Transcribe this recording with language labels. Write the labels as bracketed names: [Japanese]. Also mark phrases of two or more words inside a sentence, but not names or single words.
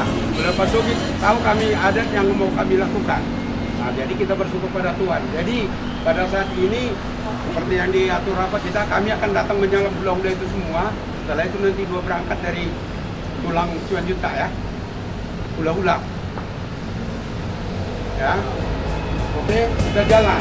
[Indonesian] Polda Pasugit tahu kami adat yang mau kami lakukan. Nah, jadi kita bersyukur pada Tuhan. Jadi pada saat ini seperti yang diatur rapat kita, kami akan datang menyalam hula-hula itu semua. Setelah itu nanti dua berangkat dari tulang Cianjuta ya, hula-hula. Ya, oke, kita jalan.